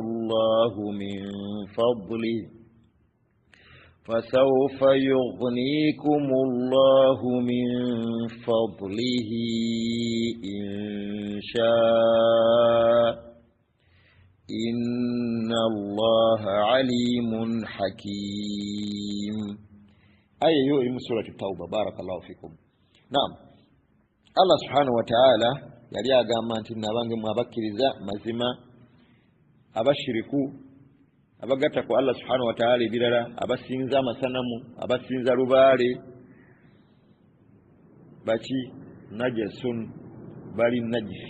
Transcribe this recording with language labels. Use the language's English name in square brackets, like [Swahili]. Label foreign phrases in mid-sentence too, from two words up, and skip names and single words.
[Arabic] الله من فضله إن شاء إن الله عليم حكيم. آية من سورة التوبة. بارك الله فيكم. نعم. الله سبحانه وتعالى [Ganda] yali agamba nti nabange mwabakiriza mazima abashiriku abagatta ku [Arabic] الله سبحانه وتعالى [Ganda] ebirala, abasinza amasanamu, abasinza lubaale, baki najasun, bali najisi.